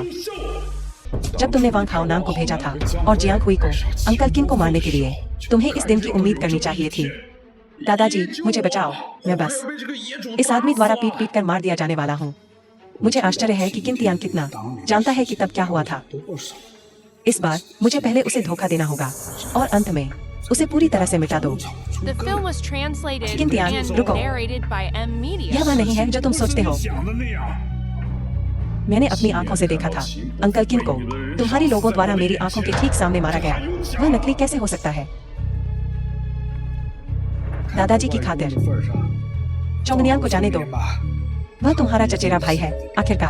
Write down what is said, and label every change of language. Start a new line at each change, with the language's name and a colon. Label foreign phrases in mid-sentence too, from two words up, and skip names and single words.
Hindi: जब तुमने वांग खाओ नाम को भेजा था और जियांग हुई को अंकल किन को मारने के लिए, तुम्हें इस दिन की उम्मीद करनी चाहिए थी। दादाजी, मुझे बचाओ। मैं बस इस आदमी द्वारा पीट पीट कर मार दिया जाने वाला हूँ। मुझे आश्चर्य है कि किन तियांग कितना जानता है कि तब क्या हुआ था। इस बार मुझे पहले उसे धोखा देना होगा और अंत में उसे पूरी तरह से मिटा दो।
English: The film was translated
Hindi: किन तियांग,
English: and
Hindi: रुको।
English: narrated by M Media.
Hindi: यह वह नहीं है जो तुम सोचते हो।
Chinese: 想的那样。
Hindi: मैंने अपनी आंखों से देखा था अंकल किन को तुम्हारी लोगों द्वारा मेरी आंखों के ठीक सामने मारा गया। वह नकली कैसे हो सकता है? दादाजी की खातिर चोंगनियांग को जाने दो। वह तुम्हारा चचेरा भाई है आखिरकार।